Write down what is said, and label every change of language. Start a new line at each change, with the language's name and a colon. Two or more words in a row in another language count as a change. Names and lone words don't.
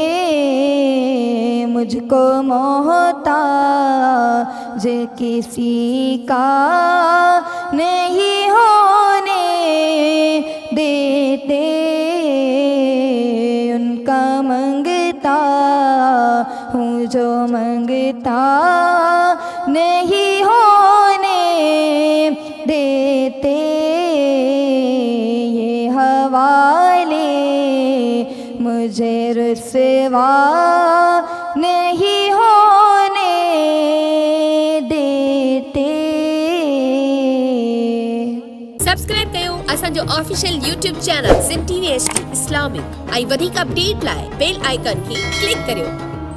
Urdu: مجھ کو محتاج کسی کا نہیں ہونے دیتے، ان کا منگتا ہوں جو منگتا نہیں ہونے دیتے، یہ حوالے مجھے رسوا نہیں ہونے دیتے۔
Sindhi: سبسڪرائب कयो असांजो
English: official YouTube channel
Sindhi: सिंध TV HD इस्लामिक ऐं वधीक अपडेट लाइ
English: bell icon
Sindhi: खे क्लिक करियो।